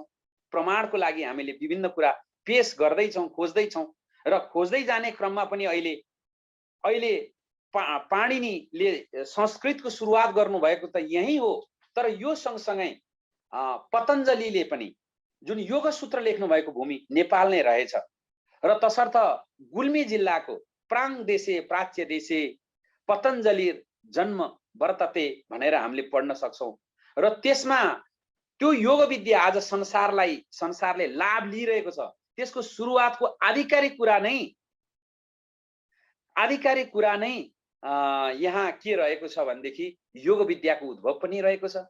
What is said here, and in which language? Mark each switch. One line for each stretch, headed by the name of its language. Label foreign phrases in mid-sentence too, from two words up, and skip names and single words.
Nepali: प्रमाणको लागि हामीले विभिन्न कुरा पेश गर्दैछौँ, खोज्दैछौँ र खोज्दै जाने क्रममा पनि अहिले पाणिनीले संस्कृतको सुरुवात गर्नुभएको त यही हो। तर यो सँगसँगै पतञ्जलिले पनि जुन योग सूत्र लेख्नु भएको भूमि नेपाल नै रहेछ र तसर्थ गुल्मी जिल्लाको
Sanskrit: प्राङ देशे प्राच्य देशे पतञ्जलि जन्म वर्तते
Nepali: भनेर हामीले पढ्न सक्छौं र त्यसमा त्यो योग विद्या आज संसारले लाभ लिइरहेको छ। त्यसको सुरुवातको आधिकारिक कुरा नै यहाँ के रहेको छ भनेदेखि योग विद्याको उद्भव पनि रहेको छ।